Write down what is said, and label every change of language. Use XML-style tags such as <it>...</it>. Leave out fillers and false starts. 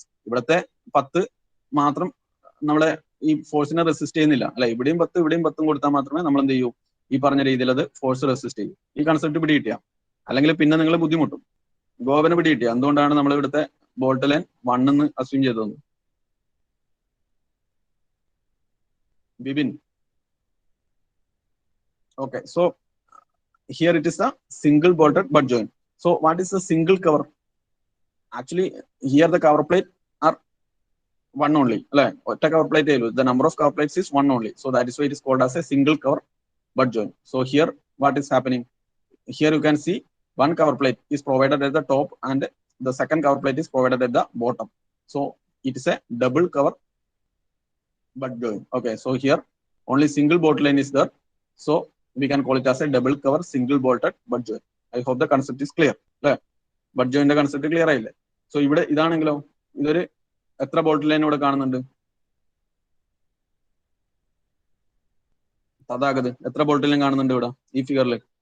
<ml>ഇവിടത്തെ 10 മാത്രം നമ്മളെ ഈ ഫോഴ്സിനെ റെസിസ്റ്റ് ചെയ്യുന്നില്ല അല്ലെ. ഇവിടെയും 10 ഇവിടെയും 10 കൊടുത്താൽ മാത്രമേ നമ്മൾ എന്ത് ചെയ്യൂ? ഈ പറഞ്ഞ രീതിയിൽ അത് ഫോഴ്സ് റെസിസ്റ്റ് ചെയ്യും. ഈ കൺസെപ്റ്റ് പിടി കിട്ടിയ അല്ലെങ്കിൽ പിന്നെ നിങ്ങൾ ബുദ്ധിമുട്ടും. ഗോവന് പിടി കിട്ടിയ എന്തുകൊണ്ടാണ് നമ്മൾ ഇവിടുത്തെ ബോൾട്ട് ലൈൻ 1 എന്ന് അസ്യൂം ചെയ്തത്?</ml> <en>Bibin, okay, so here it is a single bolted butt joint. So what is a single cover? Actually here the cover plate are one only</en> <ml>അല്ലെ. ഒറ്റ cover plate ആയുള്ളൂ.</ml> <en>The number of cover plates is one only. So that is why it is called as a single cover butt joint. So here what is happening? Here you can see one cover plate is provided at the top and the second cover plate is provided at the bottom. So it is a double cover butt joint. Okay, so here only single bolt line is there. So we can call it as a double cover single bolted butt joint. I hope the concept is clear.</en> <ml>അല്ലെ? But ജോയിന്റെ concept clear ആയില്ലേ? So ഇവിടെ ഇതാണെങ്കിലോ, ഇതൊരു എത്ര bolt line ഇവിടെ കാണുന്നുണ്ട്? തഥാഗത് എത്ര bolt line കാണുന്നുണ്ട് ഇവിടെ ഈ ഫിഗറിൽ?</ml>